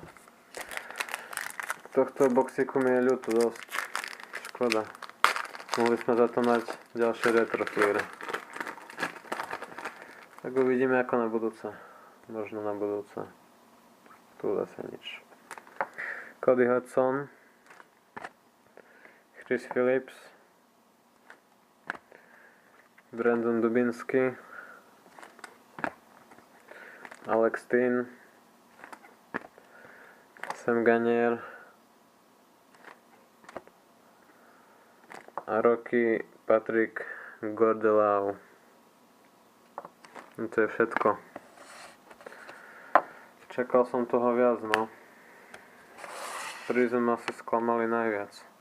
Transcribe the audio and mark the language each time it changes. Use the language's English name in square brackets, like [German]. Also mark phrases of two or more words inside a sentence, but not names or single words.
[Slovak] Tohto boxíku mi je ľúto dosť. Škoda. Mohli sme za to mať ďalšie retro fliere. Tak uvidíme ako na budúce. Možno na budúce. Tu zase nič. Cody Hudson, Chris Phillips, Brandon Dubinsky, Alex Tin, Sam Ganier a Rocky Patrick Gordelau. To je všetko. Čakal som toho viac, no. Prism asi sklamali najviac.